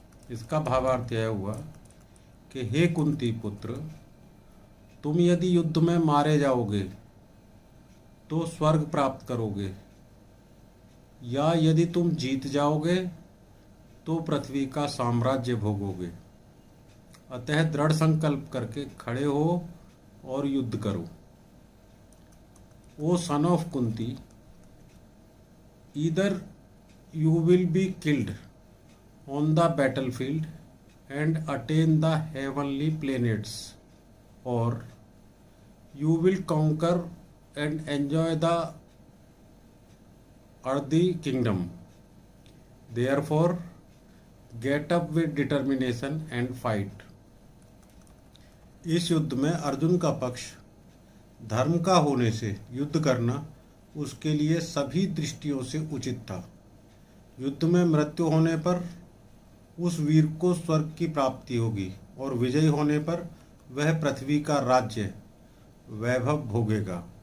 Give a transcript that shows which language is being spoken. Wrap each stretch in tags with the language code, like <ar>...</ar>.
<hi>इसका भावार्थ यह हुआ कि हे कुंती पुत्र, तुम यदि युद्ध में मारे जाओगे तो स्वर्ग प्राप्त करोगे, या यदि तुम जीत जाओगे तो पृथ्वी का साम्राज्य भोगोगे। अतः दृढ़ संकल्प करके खड़े हो और युद्ध करो।</hi> <en>O son of Kunti, either you will be killed on the battlefield and attain the heavenly planets, or you will conquer and enjoy the earthly kingdom. Therefore, get up with determination and fight.</en> <hi>इस युद्ध में अर्जुन का पक्ष धर्म का होने से युद्ध करना उसके लिए सभी दृष्टियों से उचित था। युद्ध में मृत्यु होने पर उस वीर को स्वर्ग की प्राप्ति होगी और विजयी होने पर वह पृथ्वी का राज्य वैभव भोगेगा।</hi>